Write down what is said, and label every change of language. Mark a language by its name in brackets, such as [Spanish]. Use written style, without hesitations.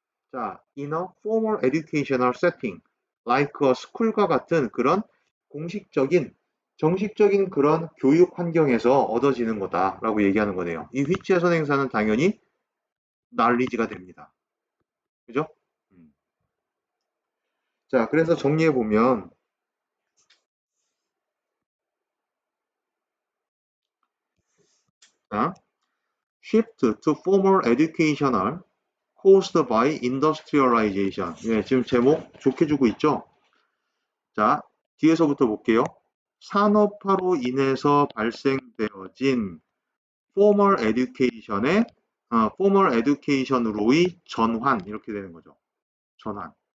[Korean] 자, [English] in a formal educational setting like a school [Korean] 과 같은 그런 공식적인 정식적인 그런 교육 환경에서 얻어지는 거다라고 얘기하는 거네요. 이 which의 선행사는 당연히 knowledge가 됩니다. 그죠? 자, 그래서 정리해 보면 자, [English] shift to formal educational caused by industrialization. [Korean] 예, 지금 제목 좋게 주고 있죠? 자, 뒤에서부터 볼게요. 산업화로 인해서 발생되어진 formal education의 formal education으로의 전환 이렇게 되는 거죠. 전환.